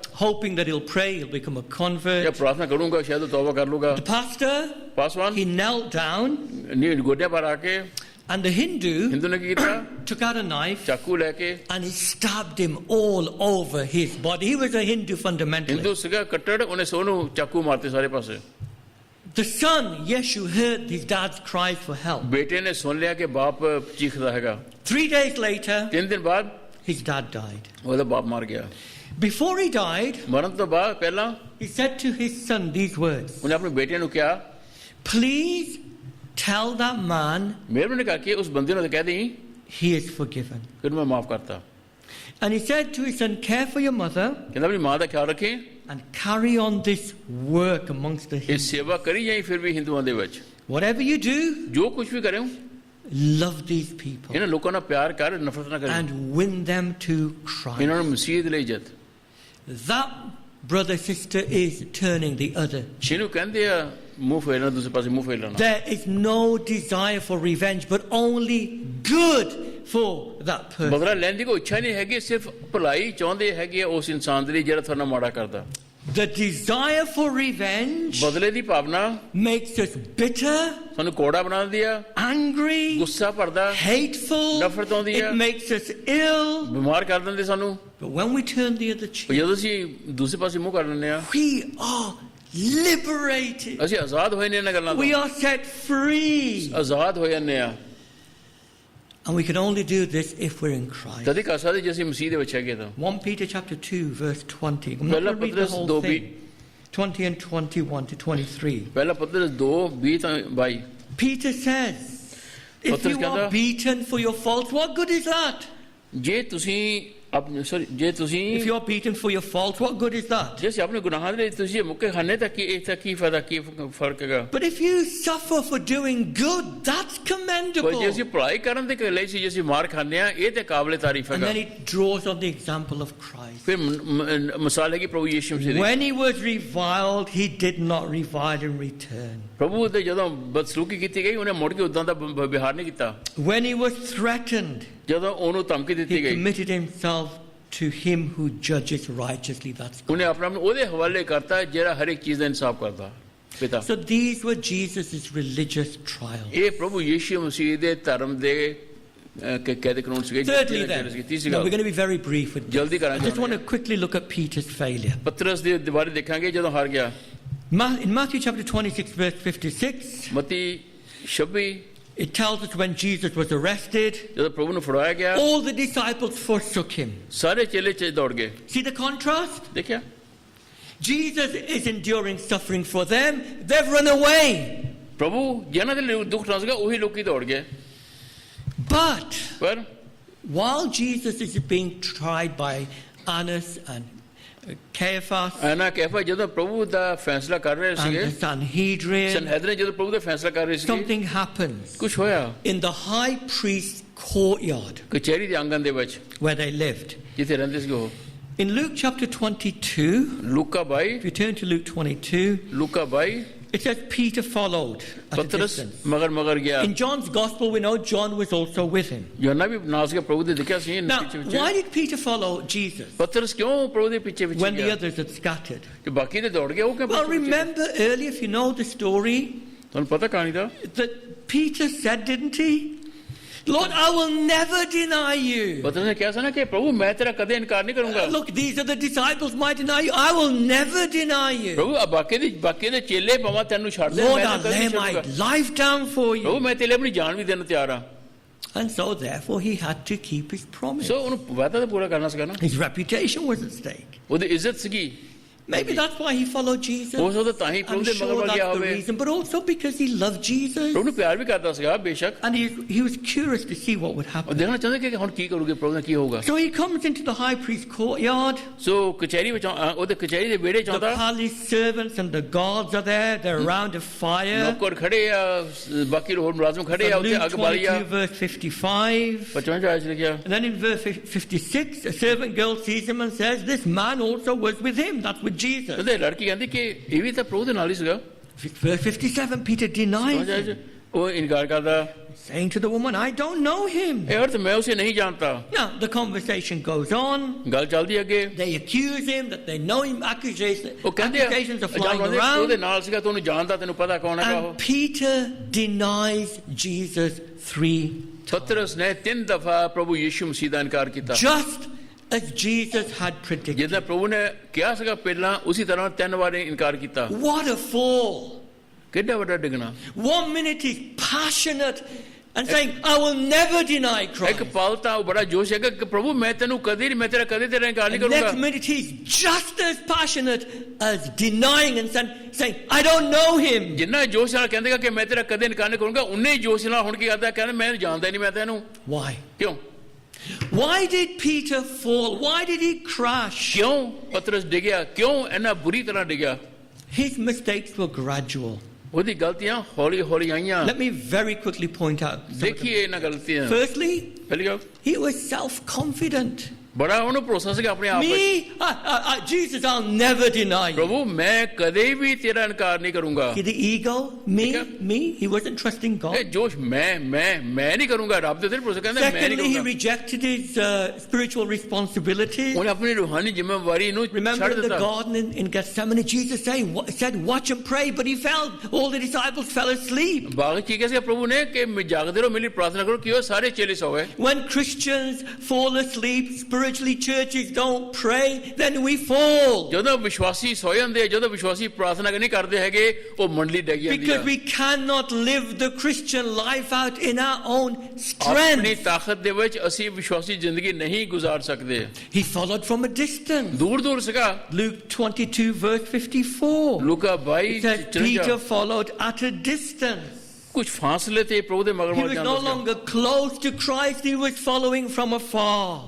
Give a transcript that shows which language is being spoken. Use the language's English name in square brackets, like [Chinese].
[English] hoping that he'll pray, he'll become a [Punjabi] ਜਾਂ [English] convert. [Punjabi] ਪ੍ਰਾਰਥਨਾ ਕਰੂੰਗਾ ਸ਼ਾਇਦ ਉਹ ਤੌਬਾ ਕਰ ਲੂਗਾ [English] The pastor, [Punjabi] Paswan [English] he knelt down, [Punjabi] ਨੀ ਗੋਡਿਆਂ ਪਰ ਆ ਕੇ [English] and the Hindu [Punjabi] ਹਿੰਦੂ ਨੇ ਕੀ ਕੀਤਾ [English] took out a knife [Punjabi] ਚਾਕੂ ਲੈ ਕੇ [English] and he stabbed him all over his body. He was a Hindu fundamentalist. [Punjabi] Hindu ਸੀਗਾ ਕੱਟੜ ਉਹਨੇ ਸੋਨੂੰ ਚਾਕੂ ਮਾਰਤੇ ਸਾਰੇ ਪਾਸੇ [English] The son, Yeshu, heard his dad's cries for help. [Punjabi] ਬੇਟੇ ਨੇ ਸੁਣ ਲਿਆ ਕਿ ਬਾਪ ਚੀਖਦਾ ਹੈਗਾ [English] 3 days later, [Punjabi] 3 ਦਿਨ ਬਾਅਦ [English] his dad died. [Punjabi] ਉਹਦਾ ਬਾਪ ਮਰ ਗਿਆ [English] Before he died, [Punjabi] ਮਰਨ ਤੋਂ ਬਾਅਦ ਪਹਿਲਾਂ [English] he said to his son these words: [Punjabi] ਉਹਨੇ ਆਪਣੇ ਬੇਟੇ ਨੂੰ ਕਿਹਾ [English] "Please tell that man [Punjabi] ਮਿਹਰਬਾਨੀ ਕਰਕੇ ਉਸ ਬੰਦੇ ਨੂੰ ਕਹਿ ਦੇਈਂ [English] he is forgiven." [Punjabi] ਕਿ ਮੈਂ ਮਾਫ ਕਰਤਾ [English] And he said to his son, "Care for your mother [Punjabi] ਕਹਿੰਦਾ ਆਪਣੀ ਮਾਂ ਦਾ ਖਿਆਲ ਰੱਖੇ [English] and carry on this work amongst the [Punjabi] ਇਹ [English] Hindus. [Punjabi] ਸੇਵਾ ਕਰੀ ਜਾਈ ਫਿਰ ਵੀ ਹਿੰਦੂਆਂ ਦੇ ਵਿੱਚ [English] Whatever you do, [Punjabi] ਜੋ ਕੁਝ ਵੀ ਕਰੇ [English] love these people [Punjabi] ਇਹਨਾਂ ਲੋਕਾਂ ਨਾਲ ਪਿਆਰ ਕਰ ਨਫ਼ਰਤ ਨਾ ਕਰੇ [English] and win them to Christ." [Punjabi] ਇਹਨਾਂ ਨੂੰ ਮਸੀਹ ਦੇ ਲਈ ਇੱਜ਼ਤ [English] That, brother, sister, is turning the other. [Punjabi] ਜਿਹਨੂੰ ਕਹਿੰਦੇ ਆ ਮੂੰਹ ਫੇਰਨਾ ਦੂਸਰੇ ਪਾਸੇ ਮੂੰਹ ਫੇਰ ਲੈਣਾ [English] There is no desire for revenge, but only good for that person. [Punjabi] ਬਦਲਾ ਲੈਣ ਦੀ ਕੋਈ ਇੱਛਾ ਨਹੀਂ ਹੈਗੀ ਸਿਰਫ ਭਲਾਈ ਚਾਹੁੰਦੇ ਹੈਗੇ ਆ ਉਸ ਇਨਸਾਨ ਦੇ ਲਈ ਜਿਹੜਾ ਤੁਹਾਨੂੰ ਮਾੜਾ ਕਰਦਾ [English] The desire for revenge [Punjabi] ਬਦਲੇ ਦੀ ਭਾਵਨਾ [English] makes us bitter, [Punjabi] ਸਾਨੂੰ ਕੋੜਾ ਬਣਾ ਦਿੰਦੀ ਆ [English] angry, [Punjabi] ਗੁੱਸਾ ਭਰਦਾ [English] hateful. [Punjabi] ਨਫ਼ਰਤ ਆਉਂਦੀ ਆ [English] It makes us ill. [Punjabi] ਬਿਮਾਰ ਕਰ ਦਿੰਦੇ ਸਾਨੂੰ [English] But when we turn the other cheek, [Punjabi] ਜਦੋਂ ਅਸੀਂ ਦੂਸਰੇ ਪਾਸੇ ਮੂੰਹ ਕਰ ਲੈਂਦੇ ਆ [English] we are liberated. [Punjabi] ਅਸੀਂ ਆਜ਼ਾਦ ਹੋਏ ਨੇ ਇਹਨਾਂ ਗੱਲਾਂ [English] We [Punjabi] ਤੋਂ [English] are set free. [Punjabi] ਆਜ਼ਾਦ ਹੋ ਜਾਂਦੇ ਆ [English] And we can only do this if we're in Christ. [Punjabi] ਤਦ ਹੀ ਕਰ ਸਕਦੇ ਜੇ ਅਸੀਂ ਮਸੀਹ ਦੇ ਵਿੱਚ ਹੈਗੇ ਤਾਂ [English] 1 Peter chapter 2 verse 20. I'm not [Punjabi] ਪਹਿਲਾ [English] going to read the [Punjabi] Patras [English] whole [Punjabi] 2 [English] thing. 20 and 21 to 23. [Punjabi] ਪਹਿਲਾ ਪਤਰਸ 2:20 ਤੋਂ 22 [English] Peter says, if [Punjabi] Petrus [English] you [Punjabi] ਕਹਿੰਦਾ, [English] are beaten for your faults, what good is that? [Punjabi] ਜੇ ਤੁਸੀਂ ਜੇ ਤੁਸੀਂ [English] If you are beaten for your faults, what good is that? [Punjabi] ਜੇ ਆਪਣੇ ਗੁਨਾਹਾਂ ਦੇ ਲਈ ਤੁਸੀਂ ਮੁੱਕੇ ਖਾਣੇ ਤਾਂ ਕੀ ਫਾਇਦਾ ਕੀ ਫਰਕ ਹੈਗਾ [English] But if you suffer for doing good, that's [Punjabi] ਪਰ [English] commendable. [Punjabi] ਜੇ ਅਸੀਂ ਭਲਾਈ ਕਰਨ ਦੇ ਲਈ ਸੀ ਜੇ ਅਸੀਂ ਮਾਰ ਖਾਂਦੇ ਆ ਇਹ ਤੇ ਕਾਬਲੇ ਤਾਰੀਫ [English] And [Punjabi] ਹੈਗਾ [English] then it draws on the example of Christ. [Punjabi] ਫਿਰ ਮਿਸਾਲ ਹੈ ਕਿ ਪ੍ਰਭੂ ਯਿਸੂ ਮਸੀਹ ਦੀ [English] When he was reviled, he did not revile in return. [Punjabi] ਪ੍ਰਭੂ ਦੇ ਜਦੋਂ ਬਦਸਲੂਕੀ ਕੀਤੀ ਗਈ ਉਹਨੇ ਮੁੜ ਕੇ ਉਦਾਂ ਦਾ ਵਿਹਾਰ ਨਹੀਂ ਕੀਤਾ [English] When he was threatened, [Punjabi] ਜਦੋਂ ਉਹਨੂੰ ਧਮਕੀ [English] he [Punjabi] ਦਿੱਤੀ ਗਈ, [English] committed himself to him who judges righteously. That's God. [Punjabi] ਉਹਨੇ ਆਪਣੇ ਆਪ ਨੂੰ ਉਹਦੇ ਹਵਾਲੇ ਕਰਤਾ ਜਿਹੜਾ ਹਰ ਇੱਕ ਚੀਜ਼ ਦਾ ਇਨਸਾਫ ਕਰਦਾ, ਪਿਤਾ। [English] So these were Jesus' religious trials. [Punjabi] ਇਹ ਪ੍ਰਭੂ ਯੀਸ਼ੂ ਮਸੀਹ ਦੇ ਧਰਮ ਦੇ ਕਹਿਦੇ ਕਾਨੂੰਨ ਸੀਗੇ। [English] Thirdly, then, [Punjabi] ਤੀਸਰੀ [English] now [Punjabi] ਗੱਲ, [English] we're going to be very brief with this. [Punjabi] ਜਲਦੀ [English] I [Punjabi] ਕਰਾਂਗੇ। [English] just want to quickly look at Peter's failure. [Punjabi] ਪਤਰਸ ਦੇ ਬਾਰੇ ਦੇਖਾਂਗੇ ਜਦੋਂ ਹਾਰ ਗਿਆ। [English] In Matthew chapter 26, verse 56, [Punjabi] Mati 26 [English] it tells us when Jesus was arrested, [Punjabi] ਜਦੋਂ ਪ੍ਰਭੂ ਨੂੰ ਫੜਾਇਆ ਗਿਆ, [English] all the disciples forsook him. [Punjabi] ਸਾਰੇ ਚੇਲੇ ਚ ਦੌੜ ਗਏ। [English] See the contrast? [Punjabi] ਦੇਖਿਆ, [English] Jesus is enduring suffering for them. They've run away. [Punjabi] ਪ੍ਰਭੂ ਜਿਹਨਾਂ ਦੇ ਲਈ ਦੁੱਖ ਨਾ ਸੀਗਾ ਉਹੀ ਲੋਕੀ ਦੌੜ ਗਏ। [English] But [Punjabi] ਪਰ [English] while Jesus is being tried by Annas and Caiaphas [Punjabi] ਐਨਾ ਕੈਫਾ ਜਦੋਂ ਪ੍ਰਭੂ ਦਾ ਫੈਸਲਾ ਕਰ ਰਹੇ [English] and [Punjabi] ਸੀਗੇ, [English] the Sanhedrin, [Punjabi] ਸੰਹੈਦrin ਜਦੋਂ ਪ੍ਰਭੂ ਦਾ ਫੈਸਲਾ ਕਰ ਰਹੇ ਸੀਗੇ, [English] something happens [Punjabi] ਕੁਝ ਹੋਇਆ [English] in the high priest's courtyard [Punjabi] ਕਚਹਿਰੀ ਦੇ ਆਂਗਨ ਦੇ ਵਿੱਚ [English] where they lived. [Punjabi] ਜਿੱਥੇ ਰਹਿੰਦੇ ਸੀਗੇ ਉਹ। [English] In Luke chapter 22, [Punjabi] Luca 22, [English] if you turn to Luke 22, [Punjabi] Luca 22, [English] it says Peter followed at a [Punjabi] Patras [English] distance. [Punjabi] ਮਗਰ ਗਿਆ। [English] In John's gospel, we know John was also with him. [Punjabi] ਯੋਹਨਾ ਵੀ ਨਾਲ ਸੀਗਾ, ਪ੍ਰਭੂ ਦੇ ਦਿਖਿਆ ਸੀ [English] Now, [Punjabi] ਪਿੱਛੇ [English] why [Punjabi] ਪਿੱਛੇ। [English] did Peter follow Jesus [Punjabi] ਪਤਰਸ ਕਿਉਂ ਪ੍ਰਭੂ ਦੇ ਪਿੱਛੇ ਪਿੱਛੇ [English] when the [Punjabi] ਗਿਆ? [English] others had scattered? [Punjabi] ਤੇ ਬਾਕੀ ਦੇ ਦੌੜ ਗਏ, ਉਹ ਕਿਉਂ [English] Well, [Punjabi] ਪਿੱਛੇ ਪਿੱਛੇ? [English] remember earlier, if you know the story, [Punjabi] ਤੁਹਾਨੂੰ ਪਤਾ ਕਹਾਣੀ ਦਾ? [English] that Peter said, didn't he? Lord, I will never deny you. [Punjabi] ਪਤਰਸ ਨੇ ਕਿਹਾ ਸੀ ਨਾ ਕਿ ਪ੍ਰਭੂ ਮੈਂ ਤੇਰਾ ਕਦੇ ਇਨਕਾਰ ਨਹੀਂ ਕਰੂੰਗਾ। [English] Look, these are the disciples might deny you. I will never deny you. [Punjabi] ਪ੍ਰਭੂ ਆ ਬਾਕੀ ਦੇ ਚੇਲੇ ਭਾਵੇਂ ਤੈਨੂੰ ਛੱਡ ਦੇ, [English] Lord, [Punjabi] ਮੈਂ [English] I'll [Punjabi] ਕਦੇ [English] lay [Punjabi] ਨਹੀਂ [English] my [Punjabi] ਛੱਡੂੰਗਾ। [English] life down for [Punjabi] ਪ੍ਰਭੂ [English] you. [Punjabi] ਮੈਂ ਤੇਰੇ ਲਈ ਆਪਣੀ ਜਾਨ ਵੀ ਦੇਣ ਤਿਆਰ ਹਾਂ। [English] And so, therefore, he had to keep his promise. [Punjabi] ਸੋ ਉਹਨੂੰ ਵਾਅਦਾ ਤਾਂ ਪੂਰਾ ਕਰਨਾ ਸੀਗਾ ਨਾ, [English] His reputation was at stake. [Punjabi] ਉਹਦੀ ਇੱਜ਼ਤ ਸੀਗੀ। [English] Maybe that's why he followed Jesus. [Punjabi] ਹੋ ਸਕਦਾ ਤਾਂ ਹੀ ਪ੍ਰਭੂ [English] I'm [Punjabi] ਦੇ [English] sure [Punjabi] ਮਗਰ ਗਿਆ [English] that's the [Punjabi] ਹੋਵੇ। [English] reason, but also because he loved Jesus. [Punjabi] ਪ੍ਰਭੂ ਨੂੰ ਪਿਆਰ ਵੀ ਕਰਦਾ ਸੀਗਾ ਬੇਸ਼ੱਕ। [English] And he was curious to see what would [Punjabi] ਉਹ [English] happen. [Punjabi] ਦੇਖਣਾ ਚਾਹੁੰਦੇ ਕਿ ਹੁਣ ਕੀ ਕਰੂਗੇ, ਪ੍ਰਭੂ ਦਾ ਕੀ ਹੋਊਗਾ। [English] So he comes into the high priest's courtyard. [Punjabi] ਸੋ ਕਚਹਿਰੀ ਵਿੱਚ ਉਹਦੇ ਕਚਹਿਰੀ ਦੇ ਵਿਹੜੇ ਚ [English] The [Punjabi] ਆਉਂਦਾ, [English] palace servants and the guards are there. They're around a fire. [Punjabi] ਨੌਕਰ ਖੜੇ ਆ, ਬਾਕੀ ਹੋਰ ਮੁਲਾਜ਼ਮ ਖੜੇ ਆ, [English] From [Punjabi] ਉੱਤੇ [English] Luke [Punjabi] ਅੱਗ ਬਾਲੀ ਆ। [English] 22 verse 55. [Punjabi] 55 ਆਇਤ ਲਿਖਿਆ। [English] And then in verse 56, a servant girl sees him and says, this man also was with him. That's with Jesus. [Punjabi] ਉਹਦੇ ਲੜਕੀ ਕਹਿੰਦੀ ਕਿ ਇਹ ਵੀ ਤਾਂ ਪ੍ਰਭੂ ਦੇ ਨਾਲ ਹੀ ਸੀਗਾ। [English] Verse 57, Peter denies him, [Punjabi] ਉਹ ਇਨਕਾਰ ਕਰਦਾ, [English] saying to the woman, I don't know him. [Punjabi] ਇਹ ਅਰਥ ਮੈਂ ਉਸੇ ਨਹੀਂ ਜਾਣਤਾ। [English] Now, the conversation goes on. [Punjabi] ਗੱਲ ਚੱਲਦੀ ਅੱਗੇ। [English] They accuse him that they know him. Accusations [Punjabi] ਉਹ ਕਹਿੰਦੇ [English] are flying [Punjabi] ਉਹਦੇ [English] around. [Punjabi] ਨਾਲ ਸੀਗਾ, ਤੈਨੂੰ ਜਾਣਦਾ, ਤੈਨੂੰ ਪਤਾ ਕੌਣ ਹੈਗਾ ਉਹ। [English] And Peter denies Jesus 3 times. [Punjabi] ਪਤਰਸ ਨੇ 3 ਦਫਾ ਪ੍ਰਭੂ ਯੀਸ਼ੂ ਮਸੀਹ ਦਾ ਇਨਕਾਰ ਕੀਤਾ। [English] Just as Jesus had predicted. [Punjabi] ਜਿੱਦਾਂ ਪ੍ਰਭੂ ਨੇ ਕਿਹਾ ਸੀਗਾ ਪਹਿਲਾਂ, ਉਸੇ ਤਰ੍ਹਾਂ 3 ਵਾਰ ਇਨਕਾਰ ਕੀਤਾ। [English] What a fall. [Punjabi] ਕਿੱਡਾ ਵੱਡਾ ਡਿੱਗਣਾ। [English] 1 minute he's passionate and saying, I will never deny [Punjabi] ਇੱਕ [English] Christ. [Punjabi] ਪਲ ਤਾਂ ਉਹ ਬੜਾ ਜੋਸ਼ ਹੈਗਾ ਕਿ ਪ੍ਰਭੂ ਮੈਂ ਤੈਨੂੰ ਕਦੇ ਨਹੀਂ, ਮੈਂ ਤੇਰਾ ਕਦੇ ਤੇਰਾ ਇਨਕਾਰ ਨਹੀਂ [English] The next [Punjabi] ਕਰੂੰਗਾ। [English] minute he's just as passionate as denying and saying, I don't know him. [Punjabi] ਜਿੰਨਾ ਜੋਸ਼ ਨਾਲ ਕਹਿੰਦੇਗਾ ਕਿ ਮੈਂ ਤੇਰਾ ਕਦੇ ਇਨਕਾਰ ਨਹੀਂ ਕਰੂੰਗਾ, ਉਨੇ ਹੀ ਜੋਸ਼ ਨਾਲ ਹੁਣ ਕੀ ਕਰਦਾ, ਕਹਿੰਦਾ ਮੈਂ ਜਾਣਦਾ ਹੀ ਨਹੀਂ ਮੈਂ ਤੈਨੂੰ। [English] Why? [Punjabi] ਕਿਉਂ? [English] Why did Peter fall? Why did he crash? [Punjabi] ਕਿਉਂ ਪਤਰਸ ਡਿੱਗਿਆ? ਕਿਉਂ ਇੰਨਾ ਬੁਰੀ ਤਰ੍ਹਾਂ ਡਿੱਗਿਆ? [English] His mistakes were gradual. [Punjabi] ਉਹਦੀ ਗਲਤੀਆਂ ਹੌਲੀ ਹੌਲੀ ਆਈਆਂ। [English] Let me very quickly point out some of them. [Punjabi] ਦੇਖੀਏ ਇਹਨਾਂ ਗਲਤੀਆਂ। [English] Firstly, [Punjabi] ਪਹਿਲੀ ਗੱਲ, [English] he was self-confident. [Punjabi] ਬੜਾ ਉਹਨੂੰ ਭਰੋਸਾ ਸੀਗਾ ਆਪਣੇ ਆਪ ਵਿੱਚ। [English] Me? Jesus, I'll never deny you. [Punjabi] ਪ੍ਰਭੂ ਮੈਂ ਕਦੇ ਵੀ ਤੇਰਾ ਇਨਕਾਰ ਨਹੀਂ ਕਰੂੰਗਾ। [English] The ego, me. He wasn't trusting [Punjabi] ਇਹ [English] God. [Punjabi] ਜੋਸ਼ ਮੈਂ ਨਹੀਂ ਕਰੂੰਗਾ, ਰੱਬ ਦੇ ਉੱਤੇ ਭਰੋਸਾ, ਕਹਿੰਦਾ ਮੈਂ ਨਹੀਂ [English] Secondly, he [Punjabi] ਕਰੂੰਗਾ। [English] rejected his spiritual responsibilities. [Punjabi] ਉਹਨੇ ਆਪਣੀ ਰੂਹਾਨੀ ਜ਼ਿੰਮੇਵਾਰੀ ਨੂੰ [English] Remember [Punjabi] ਛੱਡ [English] in the [Punjabi] ਦਿੱਤਾ। [English] garden in Gethsemane, Jesus said, watch and pray, but he fell. All the disciples fell asleep. [Punjabi] ਬਾਗ ਚ ਕਿਹਾ ਸੀ ਪ੍ਰਭੂ ਨੇ ਕਿ ਜਾਗਦੇ ਰਹੋ, ਮੇਰੀ ਪ੍ਰਾਰਥਨਾ ਕਰੋ, ਕਿ ਉਹ ਸਾਰੇ ਚੇਲੇ ਸੋ ਗਏ। [English] When Christians fall asleep, spiritually churches don't pray, then we fall. [Punjabi] ਜਦੋਂ ਵਿਸ਼ਵਾਸੀ ਸੋ ਜਾਂਦੇ, ਜਦੋਂ ਵਿਸ਼ਵਾਸੀ ਪ੍ਰਾਰਥਨਾ ਨਹੀਂ ਕਰਦੇ ਹੈਗੇ, ਉਹ ਮੰਡਲੀ ਡਿੱਗ ਜਾਂਦੀ [English] Because [Punjabi] ਹੈ। [English] we cannot live the Christian life out in our own [Punjabi] ਆਪਣੀ [English] strength. [Punjabi] ਤਾਕਤ ਦੇ ਵਿੱਚ ਅਸੀਂ ਵਿਸ਼ਵਾਸੀ ਜ਼ਿੰਦਗੀ ਨਹੀਂ ਗੁਜ਼ਾਰ ਸਕਦੇ। [English] He followed from a distance. [Punjabi] ਦੂਰ ਸੀਗਾ। [English] Luke 22 verse 54. [Punjabi] Luca 22 [English] It says Peter followed at a distance. [Punjabi] ਕੁਝ ਫਾਸਲੇ ਤੇ ਪ੍ਰਭੂ ਦੇ ਮਗਰ [English] He [Punjabi] ਮੜ [English] was no [Punjabi] ਜਾਂਦਾ ਸੀ। [English] longer close to Christ, he was following from afar.